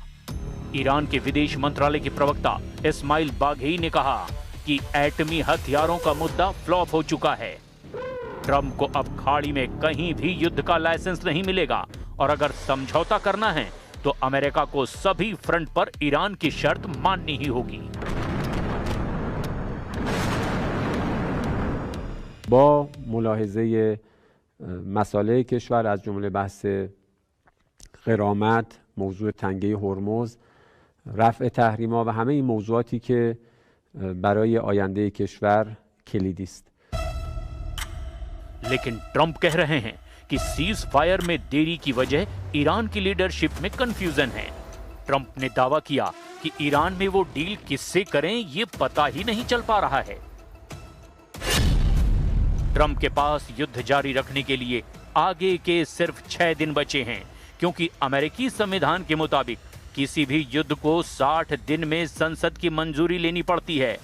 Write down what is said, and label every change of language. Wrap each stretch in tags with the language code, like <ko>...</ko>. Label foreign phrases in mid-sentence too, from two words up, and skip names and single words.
<hi>ईरान के विदेश मंत्रालय के प्रवक्ता इस्माइल बाघेई ने कहा कि एटमी हथियारों का मुद्दा फ्लॉप हो चुका है। ट्रंप को अब खाड़ी में कहीं भी युद्ध का लाइसेंस नहीं मिलेगा और अगर समझौता करना है तो अमेरिका को सभी फ्रंट पर ईरान की शर्त माननी ही होगी।</hi> <fa>با ملاحظه مسائل کشور از جمله بحث غرامت، موضوع تنگه هرمز، رفع تحریما و همه این موضوعاتی که برای آینده کشور کلیدی است.</fa> <hi>लेकिन ट्रंप कह रहे हैं कि</hi> <en>cease fire</en> <hi>में देरी की वजह ईरान की लीडरशिप में कंफ्यूजन है। ट्रंप ने दावा किया कि ईरान में वो डील किससे करें ये पता ही नहीं चल पा रहा है। ट्रंप के पास युद्ध जारी रखने के लिए आगे के सिर्फ 6 दिन बचे हैं, क्योंकि अमेरिकी संविधान के मुताबिक किसी भी युद्ध को 60 दिन में संसद की मंजूरी लेनी पड़ती है।</hi>